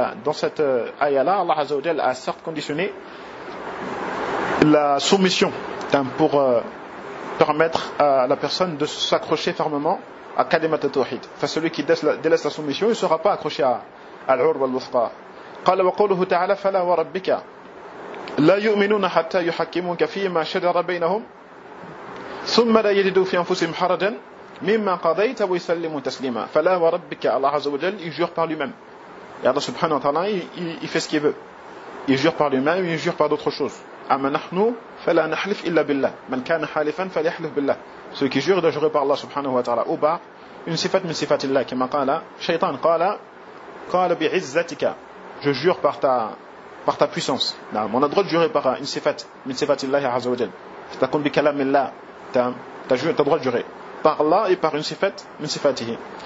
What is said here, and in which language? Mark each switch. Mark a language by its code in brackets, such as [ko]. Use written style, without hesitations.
[fr] Dans cette ayah là Allah azza wa jalla a certes conditionné la soumission pour permettre à la personne de s'accrocher fermement à kalimat al-tawhid. Celui qui délaisse la soumission, il ne sera pas accroché à al-urwa al-wuthqa. [ar] قال وقوله تعالى فلا وربك لا يؤمنون حتى يحكموك فيما شجر بينهم ثم لا يجدوا في أنفسهم حرجا مما قضيت ويسلموا تسليما. فلا وربك الله عز وجل يجور [fr] par lui-même. Et Allah subhanahu wa ta'ala il fait ce qu'il veut. Il jure par lui-même, il jure par d'autres choses. [ar] أما نحن فلا نحلف إلا بالله. من كان حالفا فليحلف بالله. [fr] Celui qui jure doit jurer par Allah subhanahu wa ta'ala. Ou par une sifat min sifat Allah. [ar] كما قال شيطان قال بعزتك. [fr] Je jure par ta puissance. Non, on a le droit de jurer par une sifat, min sifat Allah azza wa jal. Ta kun bi kalam Allah. T'as droit de jurer par Allah et par une sifat, min sifatihi.